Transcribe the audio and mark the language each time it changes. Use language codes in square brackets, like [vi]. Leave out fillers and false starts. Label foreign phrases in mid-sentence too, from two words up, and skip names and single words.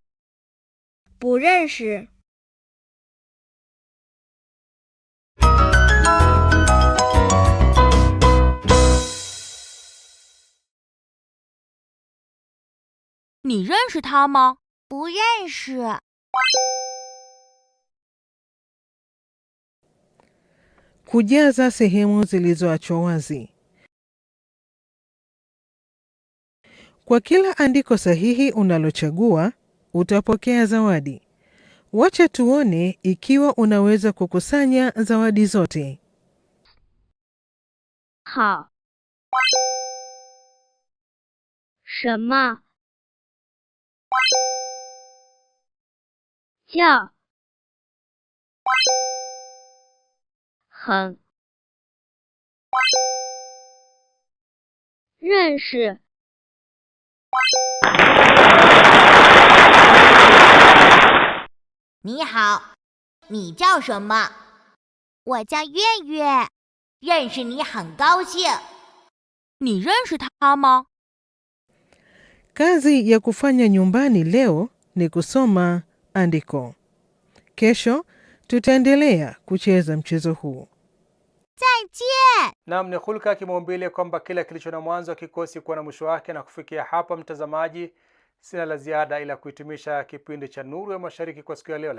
[zh] 不认识。你认识他吗？不认识。 [sw] Kujaza sehemu zilizoachwa wazi. Kwa kila andiko sahihi unalochagua, utapokea zawadi. Wacha tuone ikiwa unaweza kukusanya zawadi zote. [zh] 好。什么？叫。很。认识。你好，你叫什么？我叫月月，认识你很高兴。你认识他吗？ [sw] Kazi ya kufanya nyumbani leo ni kusoma andiko. Kesho tutaendelea kucheza mchezo huu. [zh] 再见. [sw] Naam, ni hulka kimaumbile kwamba kila kilicho na mwanzo kikosi kuwa na mwisho wake, na kufikia hapa mtazamaji, sina la ziada ila kuhitimisha kipindi cha Nuru ya Mashariki kwa siku ya leo.